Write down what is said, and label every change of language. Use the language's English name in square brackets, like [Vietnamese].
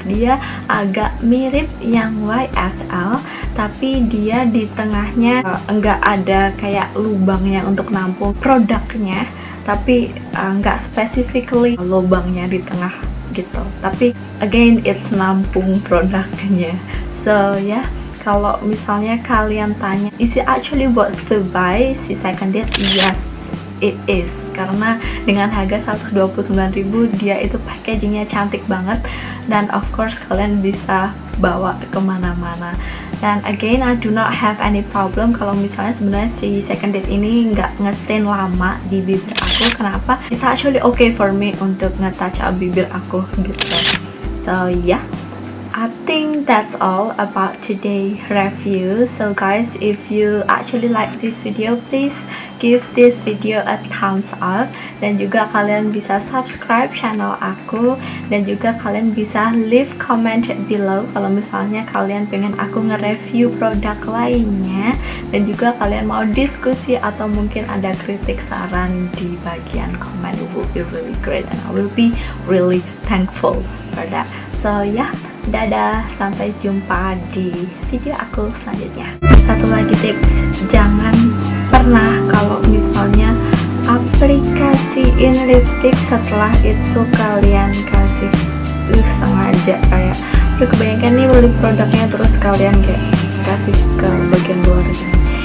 [Indonesian] Dia agak mirip yang YSL, tapi dia di tengahnya enggak ada kayak lubangnya untuk nampung produknya, tapi enggak specifically lubangnya di tengah gitu, [English] tapi again it's [Indonesian] nampung produknya. So ya, Kalau misalnya kalian tanya, [English] is it actually worth to buy si seconded? Yes, it is. [Indonesian] Karena dengan harga 129.000 dia itu packagingnya cantik banget, dan [English] of course [Indonesian] kalian bisa bawa kemana-mana. Dan again, [English] I do not have any problem [Indonesian] kalau misalnya sebenarnya si seconded ini nggak nge-stain lama di bibir aku. Kenapa? [English] It's actually okay for me [Indonesian] untuk nge-touch up bibir aku gitu. [English] So yeah, I think that's all about today review. So guys, if you actually like this video, please give this video a thumbs up, [Indonesian] dan juga kalian bisa subscribe channel aku, dan juga kalian bisa leave comment below kalau misalnya kalian pengen aku nge-review produk lainnya, dan juga kalian mau diskusi atau mungkin ada kritik saran di bagian komen. [English] It will be really great and I will be really thankful for that. So yeah, [Indonesian] dadah, sampai jumpa di video aku selanjutnya. Satu lagi tips, jangan pernah kalau misalnya aplikasiin lipstick setelah itu kalian kasih sengaja kayak udah kebanyakan nih beli produknya terus kalian kayak kasih ke bagian luar ini.